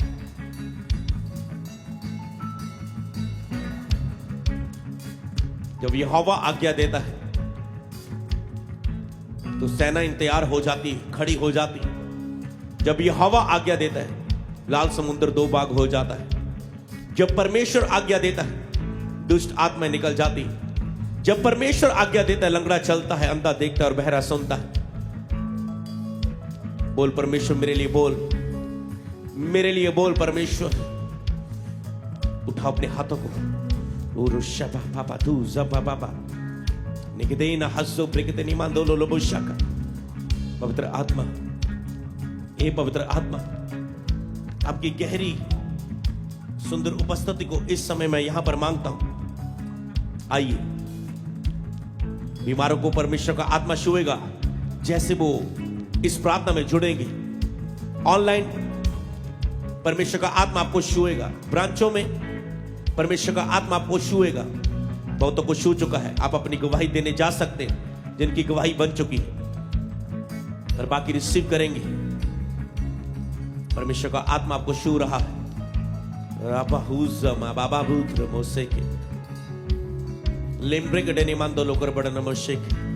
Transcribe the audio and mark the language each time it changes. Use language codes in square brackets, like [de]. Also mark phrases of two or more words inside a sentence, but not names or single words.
[hi] जब यहोवा आज्ञा देता है तो सेना तैयार हो जाती है खड़ी हो जाती है जब यहोवा आज्ञा देता है लाल समुद्र दो भाग हो जाता है जब परमेश्वर आज्ञा देता है दुष्ट आत्माएं निकल जाती जब परमेश्वर आज्ञा देता है लंगड़ा चलता है अंधा देखता है और बहरा सुनता है बोल परमेश्वर मेरे लिए बोल परमेश्वर उठा अपने हाथों को Urushaba papa tu zaba baba Nikidena hasso brikiteni mandolo lobo shaka पवित्र आत्मा ए पवित्र आत्मा आपकी गहरी सुंदर उपस्थिति को इस समय मैं यहां पर मांगता हूं आइए बीमारों को परमेश्वर का आत्मा छुएगा जैसे वो इस प्रार्थना में जुड़ेंगे ऑनलाइन परमेश्वर का आत्मा आपको छुएगा ब्रांचों में परमेश्वर का आत्मा आपको छुएगा बहुतों को छू चुका है आप अपनी गवाही देने जा सकते हैं जिनकी गवाही बन चुकी है और बाकी रिसीव करेंगे परमेश्वर का आत्मा आपको छू रहा है बाबा भूत्र मोसे के लिम्ब्रिक डेनी मांदो लोकर बड़ा नमोशेक